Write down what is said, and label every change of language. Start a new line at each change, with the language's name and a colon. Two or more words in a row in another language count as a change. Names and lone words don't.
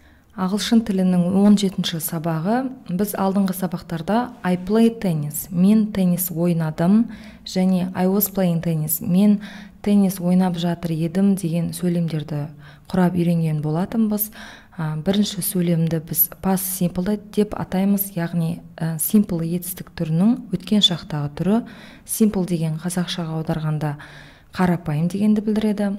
Kazakh: Ағылшын тілінің 17-ші сабағы. Біз алдыңғы сабақтарда
English: I played tennis,
Kazakh: мен теннис ойнадым, және
English: I was playing tennis,
Kazakh: мен теннис ойнап жатыр едім деген сөйлемдерді құрап үйренген болатынбыз. Бірінші сөйлемді біз
English: past simple
Kazakh: деп атаймыз, яғни simple етістік түрінің өткен шақтағы түрі. Simple деген қазақшаға аударғанда қарапайым дегенді білдіреді.